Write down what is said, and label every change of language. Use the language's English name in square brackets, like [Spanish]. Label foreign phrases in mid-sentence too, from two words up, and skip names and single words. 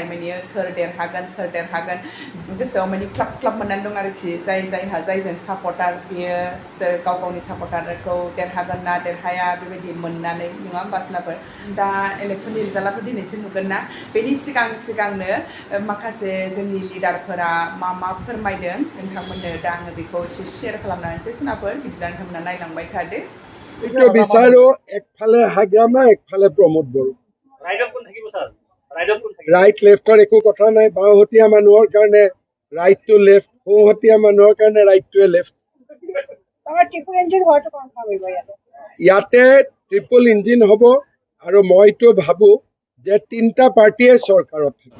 [Bodo] माने सोर देरहागोन गोसोआव माने क्लाब क्लाब मोननानै दं आरोखि जायहा जायजों सापर्टार बियो गाव गावनि सापर्टारखौ देरहागोन ना देरहाया बेबायदि मोननानै नङा होमबा सोनाफोर दा इलेक्सननि रिजाल्टआथ' दिनैसो नुगोन ना बेनि सिगांनो माखासे जोंनि लिडारफोरा मा फोरमायदों नोंथांमोननो दा आङो बेखौ एसे शेयार खालामना होनोसै सोनाफोर बिदिब्ला नोंथांमोना नायलांबाय थादो [Assamese] এইটো বিচাৰো একফালে হাগ্ৰামা একফালে প্ৰমোদ বড়ো ৰাইট লেফ্টৰ একো কথা নাই বাওঁহতীয়া মানুহৰ কাৰণে ৰাইট টু লেফ্ট সোঁহতীয়া মানুহৰ কাৰণে ৰাইট টু লেফ্ট ইয়াতে ট্ৰিপল ইঞ্জিন হ'ব আৰু মইতো ভাবোঁ যে 3টা পাৰ্টিয়ে চৰকাৰত থাকিব